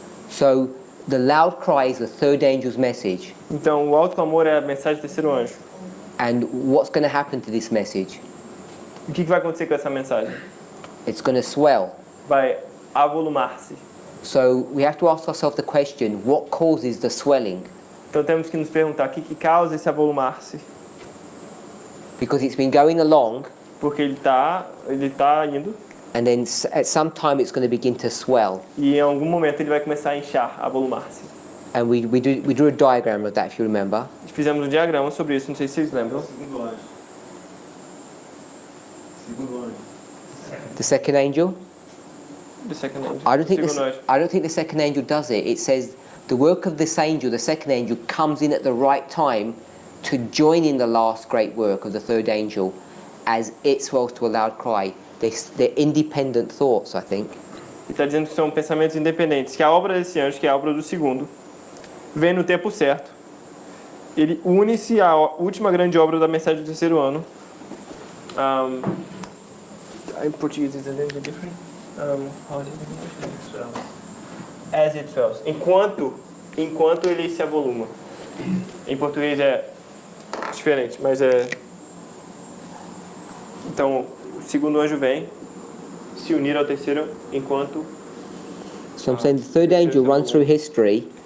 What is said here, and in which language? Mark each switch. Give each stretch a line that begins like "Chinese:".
English: So the loud cry is the third angel's message.
Portuguese: Então o alto clamor é a mensagem do terceiro anjo.
English: And what's going to happen to this message?
Portuguese: O que vai acontecer com essa mensagem?
English: It's going to swell.
Portuguese: Vai avolumar-se.
English: So we have to ask ourselves the question, what causes the swelling?
Portuguese: Então temos que nos perguntar o que causa esse avolumar-se.
English: Because it's been going along,
Portuguese: Porque ele tá indo
English: and then at some time it's going to begin to swell.
Portuguese: e em algum momento ele vai começar a inchar, a avolumar-se.
English: And we drew a diagram of that, if you remember.
Portuguese: Fizemos um diagrama sobre isso, não sei se vocês lembram. Segundo anjo. Segundo anjo.
English: The second angel? Do second angel. I don't think
Portuguese: Segundo anjo.
English: I don't think the second angel does it. It says the work of this angel, the second angel, comes in at the right time to join in the last great work of the third angel as it swells to a loud cry. They're independent thoughts, I think.
Portuguese: Ele está dizendo que são pensamentos independentes, que a obra desse anjo, que é a obra do segundo, vem no tempo certo. Ele une-se à última grande obra da mensagem do terceiro ano. Em português,
English: is it a little bit different? How is it in English? As it swells.
Portuguese: Enquanto ele se avoluma. Em português é diferente, mas é... Então, o segundo anjo vem se unir ao terceiro enquanto...
English: So I'm saying the third angel runs through history,